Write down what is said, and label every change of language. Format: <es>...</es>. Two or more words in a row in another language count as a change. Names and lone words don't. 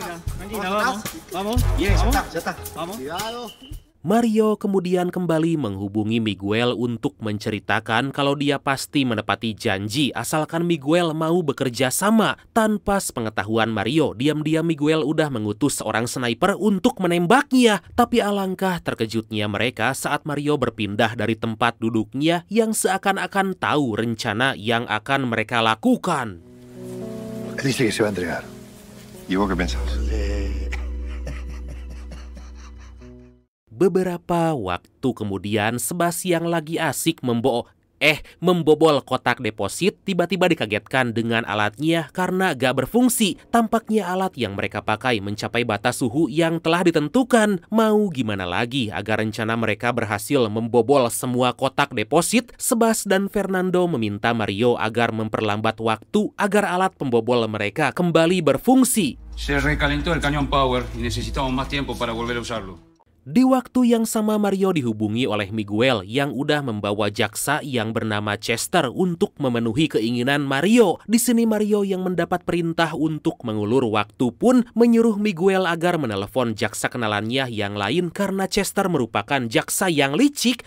<id>Mario kemudian kembali menghubungi Miguel untuk menceritakan kalau dia pasti menepati janji asalkan Miguel mau bekerja sama. Tanpa sepengetahuan Mario, diam-diam Miguel udah mengutus seorang sniper untuk menembaknya. Tapi alangkah terkejutnya mereka saat Mario berpindah dari tempat duduknya yang seakan-akan tahu rencana yang akan mereka lakukan.</id> <es>Dice que se va a entregar. ¿Y vos qué pensás?</es> <id>Beberapa waktu kemudian, Sebas yang lagi asik membobol kotak deposit tiba-tiba dikagetkan dengan alatnya karena gak berfungsi. Tampaknya alat yang mereka pakai mencapai batas suhu yang telah ditentukan. Mau gimana lagi agar rencana mereka berhasil membobol semua kotak deposit? Sebas dan Fernando meminta Mario agar memperlambat waktu agar alat pembobol mereka kembali berfungsi.</id> <es>Se recalentó el cañón power y necesitamos más tiempo para volver a usarlo.</es> <id>Di waktu yang sama, Mario dihubungi oleh Miguel yang udah membawa jaksa yang bernama Chester untuk memenuhi keinginan Mario. Di sini Mario yang mendapat perintah untuk mengulur waktu pun menyuruh Miguel agar menelepon jaksa kenalannya yang lain karena Chester merupakan jaksa yang licik.</id>